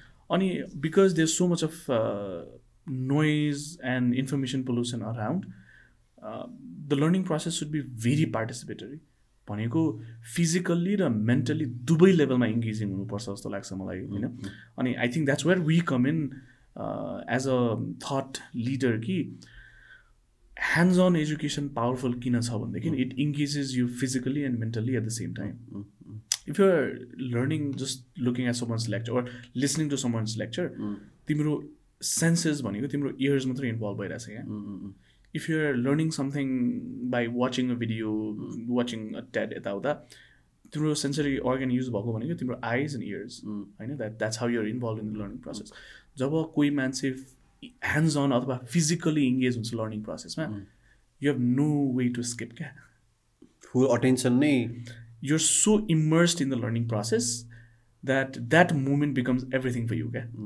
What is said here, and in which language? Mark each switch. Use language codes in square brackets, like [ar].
[en] अनि because there so much of noise and information pollution around, the learning process should be very participatory [ne] भनेको physically र mentally दुवै लेभलमा engaging हुनुपर्छ जस्तो लाग्छ मलाई होइन. [en] अनि I think that's where we come in as a thought leader कि hands on education powerful [ne] किन छ भनेदेखि [en] it engages you physically and mentally at the same time. If you're learning just looking at someone's lecture or listening to someone's lecture, [ne] तिम्रो senses भनेको तिम्रो ears मात्रै involve भइरहेछ क्या. [en] If you're learning something by watching a video, watching a TED यताउता, [ne] तिम्रो sensory organ use भएको भनेको [en] तिम्रो eyes and ears होइन. That's how you're involved in the learning process. [ne] जब कोही मान्छे hands on अथवा फिजिकली इङ्गेज हुन्छ learning प्रोसेसमा, [en] you have no way to skip [ne] क्या. फुल अटेन्सन नै [en] You're so immersed in the learning process that moment becomes everything for you क्या.